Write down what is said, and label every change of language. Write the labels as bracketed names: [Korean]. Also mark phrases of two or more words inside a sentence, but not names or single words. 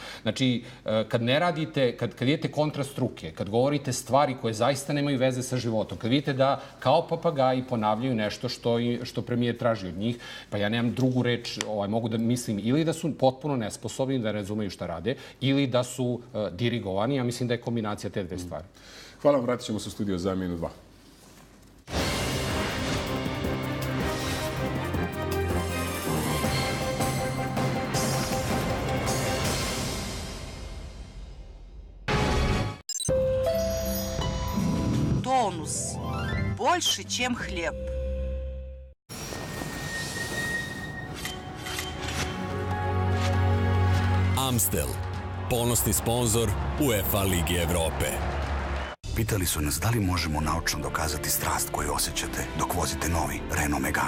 [Serbian] Znači, kad ne radite, kad idete kontra struke, kad govorite stvari koje zaista nemaju veze sa životom, kad vidite da kao papagaji ponavljaju nešto što premijer traži od njih, pa ja nemam drugu reč, mogu da mislim ili da su potpuno nesposobni, da ne razumeju šta rade, ili da su dirigovani. Ja mislim da je kombinacija te dve stvari. Hvala vam, vratit ćemo se u studio za minut 2. [Russian] Тонус. Больше, чем хлеб. [Serbian] Amstel, ponosni sponzor UEFA Ligi Evrope. Pitali su nas da li možemo naučno dokazati strast koju osjećate dok vozite novi Renault Megane.